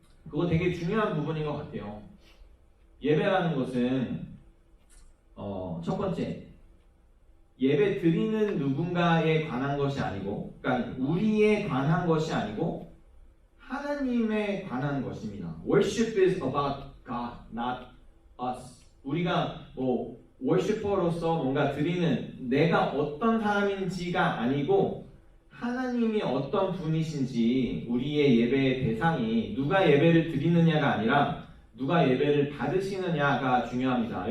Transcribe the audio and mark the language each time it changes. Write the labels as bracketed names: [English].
[Korean] 그거 되게 중요한 부분인 것 같아요. 예배라는 것은 첫 번째, 예배 드리는 누군가에 관한 것이 아니고, 그러니까 우리에 관한 것이 아니고 하나님에 관한 것입니다. [English] Worship is about God, not us. [Korean] 우리가 뭐 워시퍼로서 뭔가 드리는 내가 어떤 사람인지가 아니고 하나님이 어떤 분이신지, 우리의 예배의 대상이 누가 예배를 드리느냐가 아니라 누가 예배를 받으시느냐가 중요합니다.